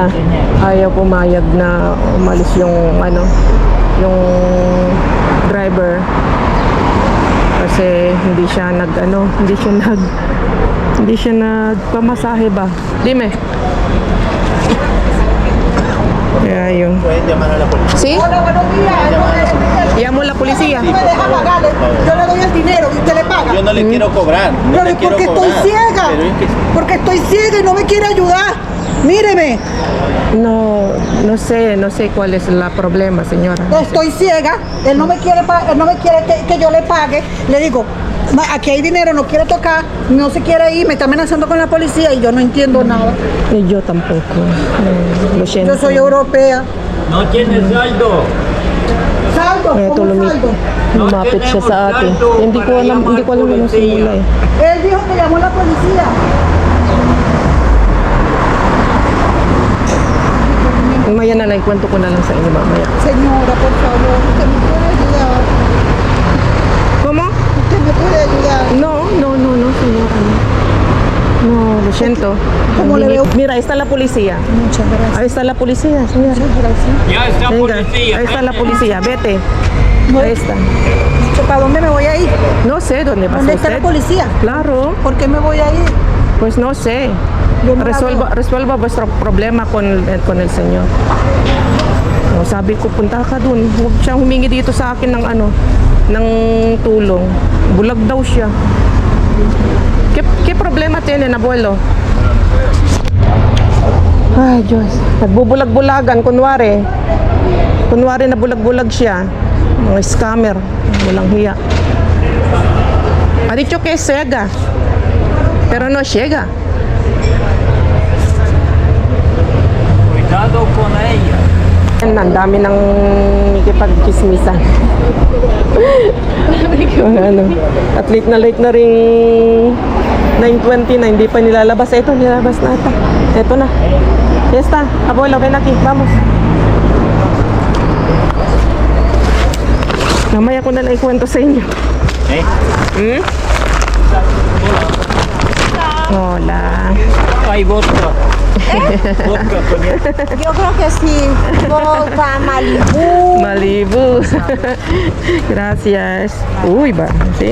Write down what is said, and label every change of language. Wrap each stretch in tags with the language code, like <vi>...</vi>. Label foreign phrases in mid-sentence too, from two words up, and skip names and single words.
<tl>Ayaw pumayag na umalis yung yung driver. Kasi hindi siya nagpamasahe ba?</tl> <es>Dime. Yeah, yun. ¿Sí? Hola, buenos días. Llamo a la policía. Si me deja pagarle, yo le doy el dinero y usted le paga. Yo no le quiero cobrar. No le quiero porque cobrar. estoy ciega. Pero es que... Porque estoy ciega y no me quiere ayudar. Míreme. No sé cuál es el problema, señora. Estoy ciega. Él no me quiere que yo le pague. Le digo, aquí hay dinero, no quiere tocar, no se quiere ir, me está amenazando con la policía y yo no entiendo nada. Y yo tampoco. Lo siento. Yo soy europea. No tiene saldo. Saldo,</es> <tl>Ito</tl> <es>¿cómo saldo?</es> <tl>lumapit siya sa atin. Hindi ko alam yung simula eh.</tl> <es>Él dijo que llamó a la policía.</es> <tl>Mamaya na lang, kwento ko na lang sa inyo mamaya.</tl> <es>Señora, por favor, usted me puede ayudar. ¿Cómo? Usted me puede ayudar. No, señora. No, lo siento. ¿Cómo le veo? Mira, ahí está la policía. Muchas gracias. Ahí está la policía, señora. Muchas gracias. Ya está Venga, policía. ahí está la policía, vete. Ahí está. ¿Para dónde me voy a ir? No sé dónde va ¿Dónde está la policía? Claro, ¿Por qué me voy a ir? pues no sé. Yo no la Resuelva vuestro problema con el señor. No,</es> <tl>sabi ko, punta ka dun. Huwag siyang humingi dito sa akin ng tulong. Bulag daw siya.</tl> <es>¿Qué problema tienen, abuelo?</es> <tl>Ay, Diyos. Nagbubulag-bulagan, kunwari na bulag-bulag siya. Mga scammer. Walang hiya.</tl> <es>Ha dicho que es ciega. Pero no ciega. Cuidado con ella.</es> <tl>Ang dami ng ikipag-chismisan. At late na ring 9:20 na hindi pa nilalabas. Ito, nilalabas na ata. Ito na.</tl> <es>Ya está. Abuelo, ven aquí. Vamos.</es> <tl>Mamaya ko na lang ikwento sa inyo.</tl> <es>¿Eh? Hola. Hay vodka. Vodka con él. Yo creo que sí. Vodka, Malibu. Malibu. Gracias. Uy, va. ¿Sí?</es>